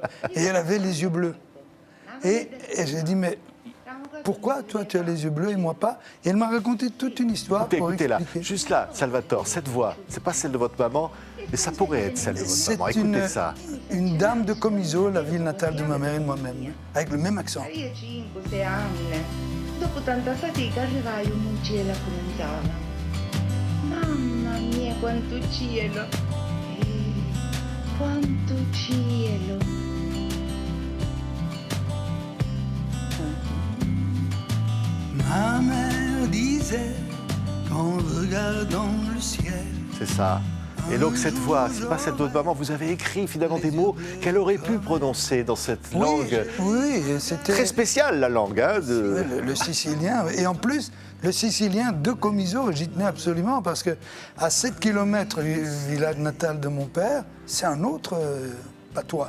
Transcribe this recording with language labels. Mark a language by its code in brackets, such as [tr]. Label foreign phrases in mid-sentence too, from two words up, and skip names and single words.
[fr] Et elle avait les yeux bleus. Et j'ai dit, mais pourquoi toi tu as les yeux bleus et moi pas? Et elle m'a raconté toute une histoire pour Écoutez là, expliquer. juste là, Salvatore, cette voix, c'est pas celle de votre maman, mais ça pourrait être celle de votre maman. Écoutez ça. Une dame de Comiso, la ville natale de ma mère et de moi-même, avec le même accent. [it] Io 5-6 anni, dopo tanta fatica arrivai in un cielo lontano. Mamma mia, quanto cielo! Quanto cielo! [fr] Ma mère disait qu'en regardant le ciel. C'est ça. Et donc cette voix, c'est pas celle de votre maman, vous avez écrit finalement des mots qu'elle aurait pu prononcer dans cette langue. Oui, c'était Très spéciale la langue. le sicilien. Et en plus, le sicilien de Comiso, j'y tenais absolument parce que à 7 km du village natal de mon père, c'est un autre patois.